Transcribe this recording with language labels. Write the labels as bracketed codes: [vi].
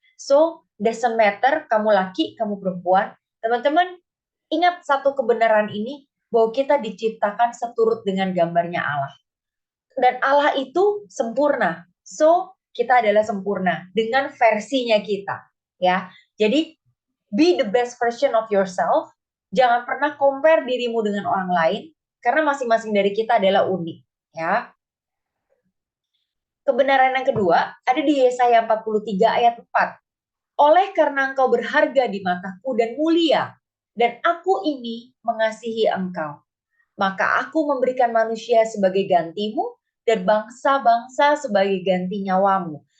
[en] So, doesn't matter [id] kamu laki, kamu perempuan. Teman-teman, ingat satu kebenaran ini, bahwa kita diciptakan seturut dengan gambarnya Allah. Dan Allah itu sempurna. So, kita adalah sempurna dengan versinya kita. Ya, jadi [en] be the best version of yourself. [id] Jangan pernah compare dirimu dengan orang lain, karena masing-masing dari kita adalah unik. Ya. Kebenaran yang kedua ada di Yesaya 43 ayat 4. Oleh karena engkau berharga di mataku dan mulia, dan aku ini mengasihi engkau, maka aku memberikan manusia sebagai gantimu dan bangsa-bangsa sebagai ganti nyawamu.